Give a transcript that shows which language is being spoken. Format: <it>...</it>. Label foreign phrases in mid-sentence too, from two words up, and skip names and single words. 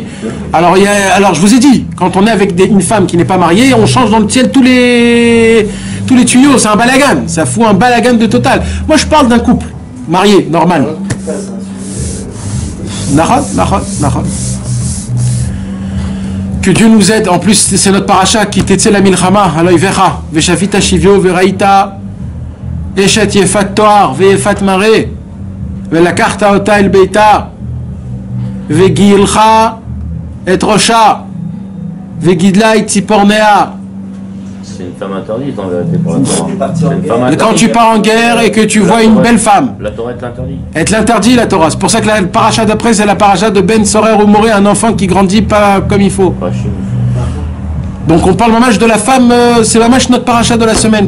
<fr>Alors, je vous ai dit, quand on est avec une femme qui n'est pas mariée, on change dans le ciel tous les tuyaux, c'est un balagan, ça fout un balagan de total. Moi, je parle d'un couple marié, normal. Nahad. Que Dieu nous aide. En plus, c'est notre paracha qui</fr> <he>תצא למלחמה, על אויביך, ושבית שביו, וראית, אשת יפת תאר, ויפת מראה, ולקחת אותה אל ביתה, וגלחה את ראשה, וגדלה את צפרניה.</he> <fr>C'est une femme interdite en vérité pour la Torah. Quand tu pars en guerre et que tu vois une belle femme, la Torah est l'interdit. Elle te l'interdit, la Torah. C'est pour ça que la paracha d'après, c'est la paracha de Ben Sorer ou Moré, un enfant qui grandit pas comme il faut. Donc on parle mamash de la femme, c'est mamash notre paracha de la semaine.</fr>